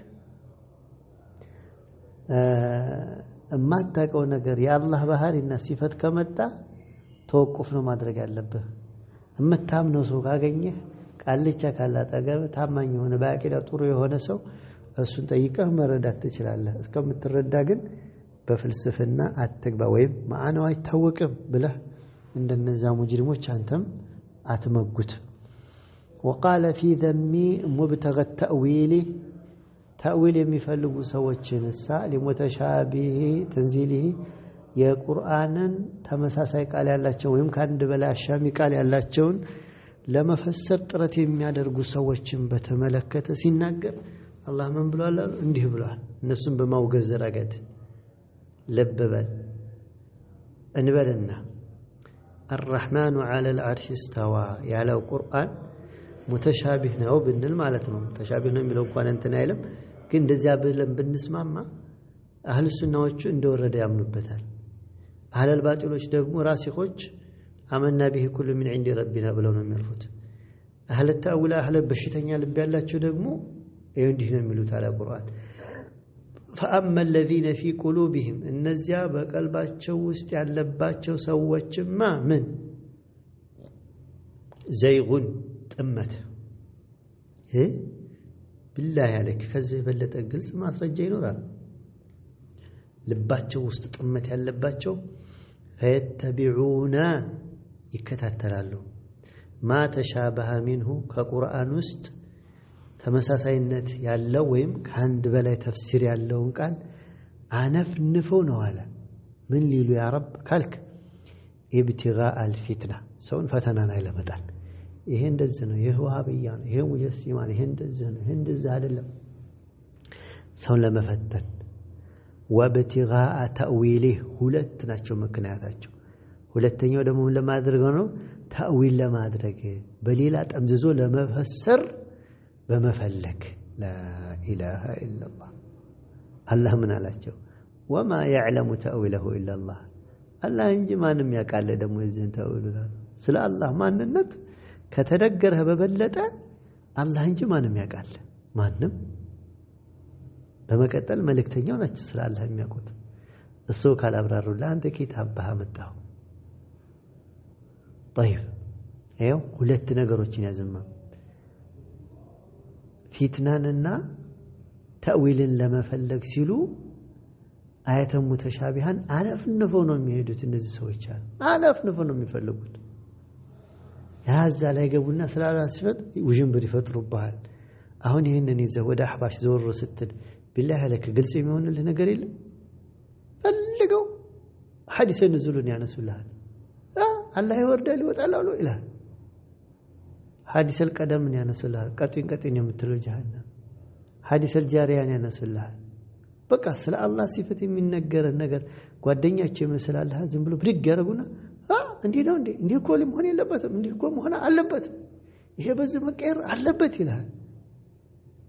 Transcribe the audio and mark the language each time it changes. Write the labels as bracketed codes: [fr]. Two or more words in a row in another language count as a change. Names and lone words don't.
[am] ማታቀው ነገር የአላህ ባህሪና ሲፈት ከመጣ ተወቁፍ ነው ማድረግ ያለብህ እምታምነው ሰው ካገኘህ ቃልቻ ካላጠገብ ታማኝ የሆነ ባቂዳ ጥሩ የሆነ ሰው እሱን ጠይቀህ መረዳት ትችላለህ እስከምትረዳ ግን በፍልስፍና አትግባ ወይም ማዕናው አይታወቅም ብለህ እንደነዛ ሙጅሪሞች አንተም አትመጉት [ar] وقال في ذم مبتغى التأويل [am] تأويل የሚፈልጉ ሰዎችን [ar] لمتشابه تنزيله [am] የቁርአንን ተመሳሳይ ቃል ያላቸው ወይም ካንድ በላይ አሻሚ ቃል ያላቸውን ለመፈሰር ጥረት የሚያደርጉ ሰዎችን በተመለከተ ሲናገር አላህ ምን ብሏል እንዲህ ብሏል እነሱን በማውገዝ ረገድ ለበበል እንበልና [ar] الرحمن على العرش استوى [am] ያለው ቁርአን متشابه ነው ብንል ማለት ነው ተሻቢህ ነው የሚለው እንኳን እንትን አይልም ግን እንደዚያ ብለን ብንስማማ አህሉ ሱናዎቹ እንደወረደ ያምኑበታል አህሉ ባጢሎች ደግሞ ራሲኾች [ar] آمنا به كل من عند ربنا [am] ብለው ነው የሚያልፉት አህሉ ተአዊል አህሉ በሽተኛ ልብ ያላቸው ደግሞ ይሄ እንዲህ ነው የሚሉት አለ ቁርአን [ar] فاما الذين في قلوبهم [am] እነዚያ በቀልባቸው ውስጥ ያለባቸው ሰዎችማ ምን ዘይጉን ጥመት [ar] بالله عليك [am] ከዚህ በለጠ ግልጽ ማስረጃ ይኖራል ልባቸው ውስጥ ጥመት ያለባቸው فيتبعون ይከታተላሉ [ar] ما تشابه منه [am] ከቁርአን ውስጥ ተመሳሳይነት ያለው ወይም ከአንድ በላይ ተፍሲር ያለውን ቃል አነፍንፈው ነው አለ ምን ሊሉ ያ ረብ ካልክ [ar] ابتغاء الفتنه [am] ሰውን ፈተናን አይለመጣል ይሄ እንደዚህ ነው ይሄ ወሃብያ ነው ይሄ ሙጀሲማን ይሄ እንደዚህ ነው ይሄ እንደዚህ አይደለም ሰውን ለመፈተን [ar] وابتغاء تأويله [am] ሁለት ናቸው ምክንያታቸው ሁለተኛው ደግሞ ለማድረግ ነው ተአዊል ለማድረግ በሌላ ጠምዝዞ ለመፈሰር በመፈለክ [ar] لا اله الا الله الله [am] ምን አላቸው [ar] وما يعلم تأويله الا الله [am] الله እንጂ ማንም ያውቃል ደግሞ የዚህን ተአዊል ስለ አላህ ማንነት ከተደገረህ በበለጠ አላህ እንጂ ማንም ያውቃል ማንም በመቀጠል መልእክተኛው ናቸው ስለ አላህ የሚያውቁት እሱ ካላብራሩ ለአንተ ኪታብ ባመጣው طيب ይሄው ሁለት ነገሮችን ያዘማ ፊትናንና ተአዊልን ለመፈለግ ሲሉ [ar] آيات متشابهات [am] አለፍንፈው ነው የሚሄዱት እነዚህ ሰዎች አለፍንፈው ነው የሚፈልጉት ያዛ ላይ ገቡና ስለ አላህ ሲፈት ውጅንብር ይፈጥሩብሃል አሁን ይሄንን ይዘህ ወደ አህባሽ ዘወር ስትል [ar] بالله عليك [am] ግልጽ የሚሆንልህ ነገር የለም ፈልገው ሐዲስ ንዙልን ያነሱልሃል አላህ ይወርዳል ይወጣል አሉ ኢላህ ሐዲስ القدم ያነሱልሃል ቀጥን የምትለው ጀሃነም ሐዲስ الجاريان ያነሱልሃል በቃ ስለ አላህ ሲፈት የሚነገር ነገር ጓደኛቸው ይመስላል ዝም ብሎ ብድግ ያረጉና እንዴ ነው እንዴ እኮ ሊሆን የለበትም እንዴ እኮ መሆን አለበት ይሄ በዚህ መቀየር አለበት ይላል